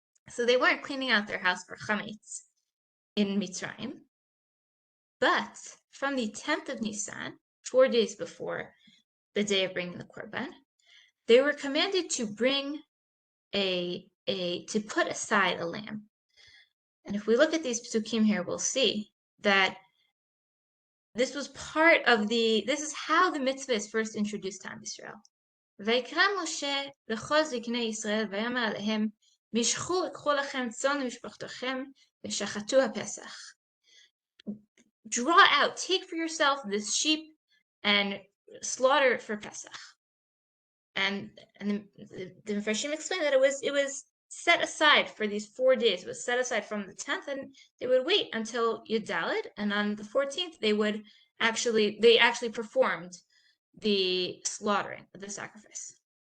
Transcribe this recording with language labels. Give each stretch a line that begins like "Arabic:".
English: So they weren't cleaning out their house for chametz in Mitzrayim, but from the 10th of Nisan, 4 days before the day of bringing the korban, they were commanded to bring to put aside a lamb. And if we look at these psukim here, we'll see that this was part of this is how the mitzvah is first introduced to Am Yisrael.
Hebrew: ויקרא משה לכל זקני ישראל ויאמר עליהם משכו יקחו לכם צאן ומשפחתכם ושחטו הפסח.
English: Draw out, take for yourself this sheep and slaughter it for Pesach. And the Mefarshim explained that it was set aside for these 4 days. It was set aside from the 10th, and they would wait until Yud Daled, and on the 14th they actually performed the slaughtering of the sacrifice.